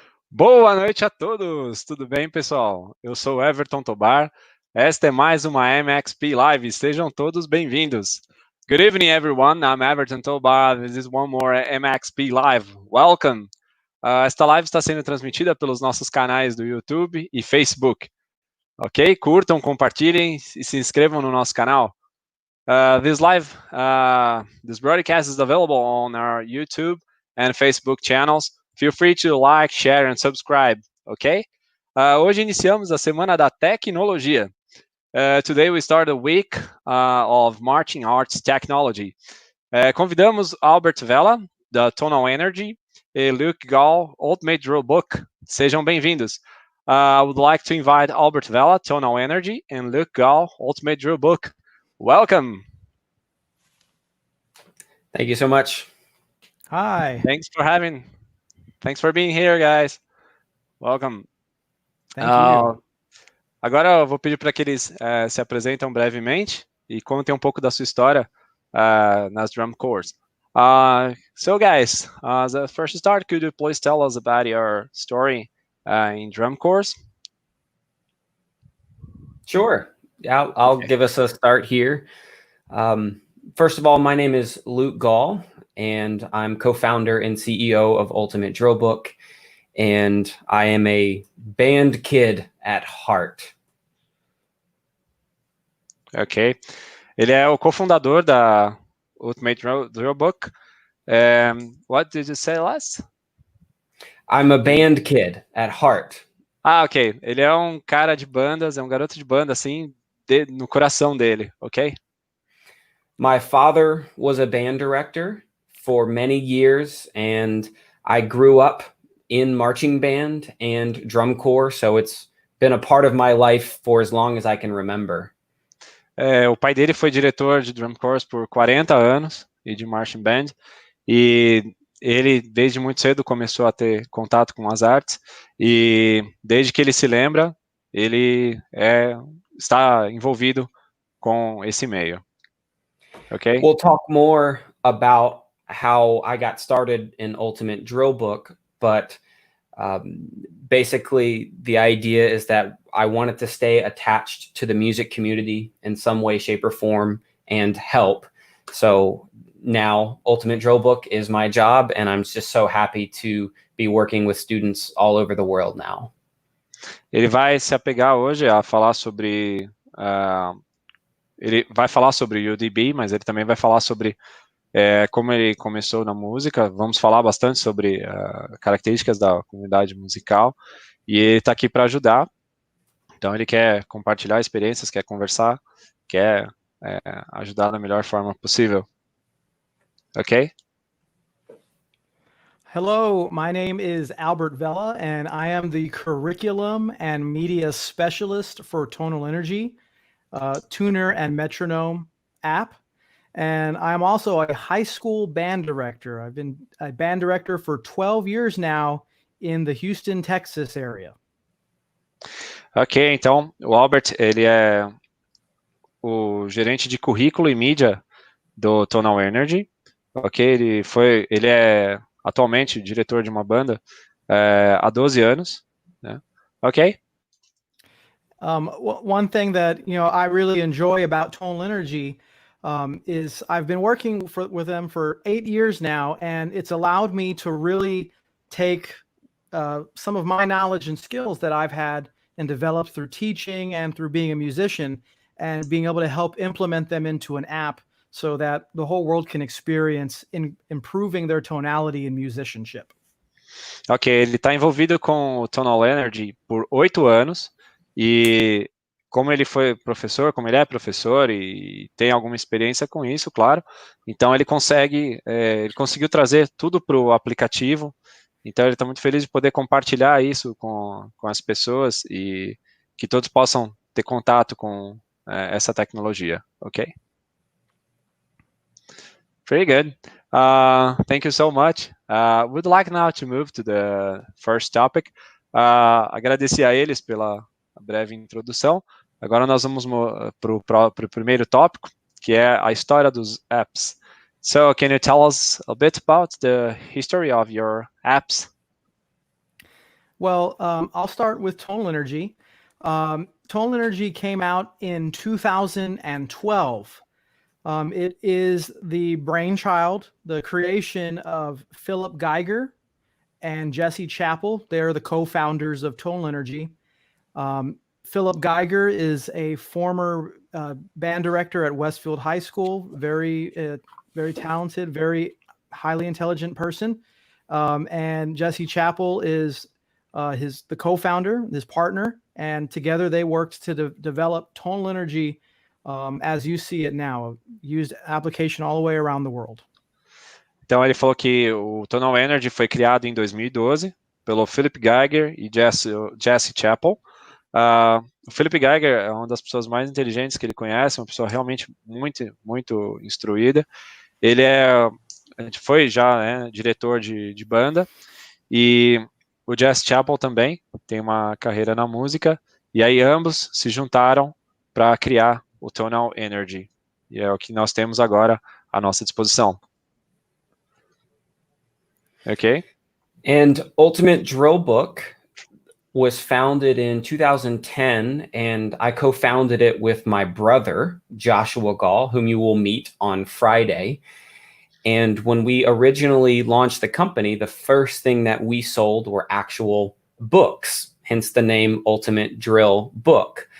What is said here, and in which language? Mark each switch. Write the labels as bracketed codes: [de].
[pt] Boa noite a todos, tudo bem, pessoal? Eu sou o Everton Tobar, esta é mais uma MXP Live, sejam todos bem-vindos. [en] Good evening, everyone, I'm Everton Tobar, this is one more MXP Live, welcome. [pt] Esta live está sendo transmitida pelos nossos canais do YouTube e Facebook, ok? Curtam, compartilhem e se inscrevam no nosso canal. [en] This broadcast is available on our YouTube and Facebook channels. Feel free to like, share, and subscribe, ok? [pt] Hoje iniciamos a Semana da Tecnologia. [en] Today we start a week of Marching Arts Technology. [pt] Convidamos Albert Vela, da Tonal Energy, e Luke Gall, UltimateDrillBook. Sejam bem-vindos. [en] I would like to invite Albert Vela, Tonal Energy, and Luke Gall, UltimateDrillBook. Welcome. Thank you so much. Hi. Thanks for being here, guys. Welcome. Thank you. [pt] Agora eu vou pedir para que eles se apresentem brevemente e contem um pouco da sua história nas drum corps. [en] So guys, as a first start, could you please tell us about your story in drum corps? Sure. I'll give us a start here. First of all, my name is Luke Gall, and I'm co-founder and CEO of UltimateDrillBook, and I am a band kid at heart. Ok. [pt] Ele é o cofundador da UltimateDrillBook. [en] What did you say last? I'm a band kid at heart. Ok. [pt] Ele é um cara de bandas, é um garoto de banda, assim, no coração dele, ok? [en] My father was a band director for many years, and I grew up in marching band and drum corps, so it's been a part of my life for as long as I can remember. [pt] O pai dele foi diretor de drum corps por 40 anos e de marching band, e ele, desde muito cedo, começou a ter contato com as artes, e desde que ele se lembra, ele está envolvido com esse meio. [en] Okay. We'll talk more about how I got started in UltimateDrillBook, but basically the idea is that I wanted to stay attached to the music community in some way, shape, or form and help. So now UltimateDrillBook is my job, and I'm just so happy to be working with students all over the world now. [pt] Ele vai se apegar hoje a falar sobre ele vai falar sobre UDB, mas ele também vai falar sobre como ele começou na música. Vamos falar bastante sobre características da comunidade musical, e ele está aqui para ajudar. Então ele quer compartilhar experiências, quer conversar, quer ajudar da melhor forma possível. Ok? [en] Hello, my name is Albert Vela, and I am the Curriculum and Media Specialist for Tonal Energy, tuner and metronome app. And I'm also a high school band director. I've been a band director for 12 years now in the Houston, Texas area. [pt] Ok, então o Albert, ele é o gerente de currículo e mídia do Tonal Energy. Ok, ele é atualmente diretor de uma banda há 12 anos. Né? Ok? [en] One thing that I really enjoy about Tonal Energy is I've been working with them for 8 years now, and it's allowed me to really take some of my knowledge and skills that I've had and developed through teaching and through being a musician, and being able to help implement them into an app so that the whole world can experience in improving their tonality and musicianship. [pt] Ok, ele está envolvido com o Tonal Energy por 8 anos, e como ele é professor e tem alguma experiência com isso, claro, então ele conseguiu trazer tudo para o aplicativo. Então ele está muito feliz de poder compartilhar isso com as pessoas, e que todos possam ter contato com essa tecnologia, ok? [en] Pretty good. Thank you so much. Would like now to move to the first topic. [pt] Agradecer a eles pela breve introdução. Agora nós vamos para o primeiro tópico, que é a história dos apps. [en] So, can you tell us a bit about the history of your apps? Well, I'll start with Tonal Energy. Tonal Energy came out in 2012. It is the brainchild, the creation of Philip Geiger and Jesse Chappell. They're the co-founders of Tonal Energy. Philip Geiger is a former band director at Westfield High School, very talented, very highly intelligent person. And Jesse Chappell is the co-founder, his partner, and together they worked to develop Tonal Energy as you see it now, used application all the way around the world. [pt] Então ele falou que o Tonal Energy foi criado em 2012 pelo Philip Geiger e Jesse Chappell. O Philip Geiger é uma das pessoas mais inteligentes que ele conhece, uma pessoa realmente muito instruída. Ele foi já diretor de banda, e o Jesse Chappell também tem uma carreira na música, e aí ambos se juntaram para criar o Tonal Energy, e é o que nós temos agora à nossa disposição. [en] Okay? And UltimateDrillBook was founded in 2010, and I co-founded it with my brother, Joshua Gall, whom you will meet on Friday. And when we originally launched the company, the first thing that we sold were actual books, hence the name UltimateDrillBook.